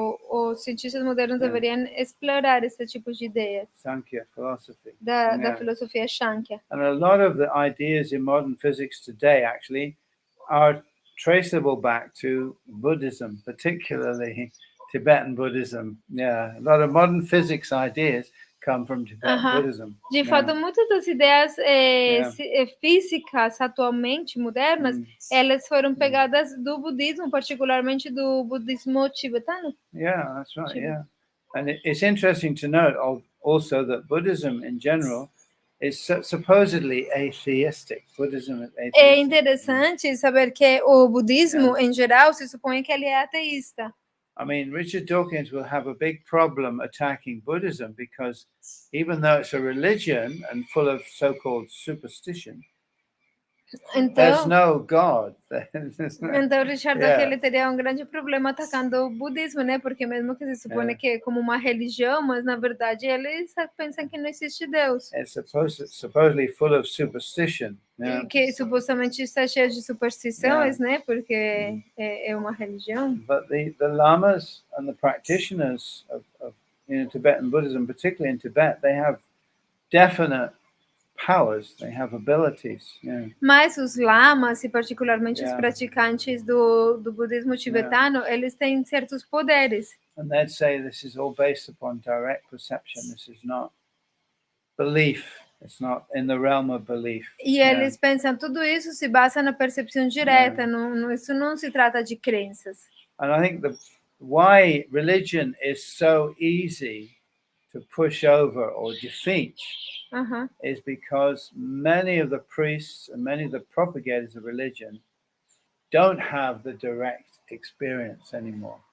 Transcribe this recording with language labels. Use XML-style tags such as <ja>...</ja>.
<pt>Os cientistas modernos deveriam explorar esse tipo de ideias.</pt> <en>Sankhya philosophy.</en> <pt>Da filosofia Shankhya.</pt> <en>And a lot of the ideas in modern physics today actually are traceable back to Buddhism, particularly Tibetan Buddhism. Yeah, a lot of modern physics ideas come from Tibetan Buddhism.</en> <pt>De fato, muitas das ideias físicas atualmente modernas, elas foram pegadas do budismo, particularmente do budismo tibetano.</pt> <en>Yeah, that's right. Yeah, and it's interesting to note also that Buddhism in general is supposedly atheistic. Buddhism is atheistic.</en> <pt>É interessante saber que o budismo, em geral, se supõe que ele é ateísta.</pt> <en>I mean, Richard Dawkins will have a big problem attacking Buddhism because even though it's a religion and full of so-called superstition, there's no God.</en> <pt>Então, Richard Dawkins teria um grande problema atacando o budismo, né? Porque mesmo que se supõe que é como uma religião, mas na verdade eles pensam que não existe Deus.</pt> <en>It's supposedly full of superstition. Yeah.</en> <pt>Que supostamente está cheio de superstições, né? Porque é uma religião.</pt> <en>But the lamas and the practitioners of Tibetan Buddhism, particularly in Tibet, they have definite powers, they have abilities.</en> <pt>Mas os lamas, e particularmente os praticantes do budismo tibetano, eles têm certos poderes.</pt> <en>And they'd say this is all based upon direct perception. This is not belief. It's not in the realm of belief.</en> <pt>E eles pensam tudo isso se basa na percepção direta. Isso não se trata de crenças.</pt> <en>And I think why religion is so easy to push over or defeat is because many of the priests and many of the propagators of religion don't have the direct experience anymore.</en>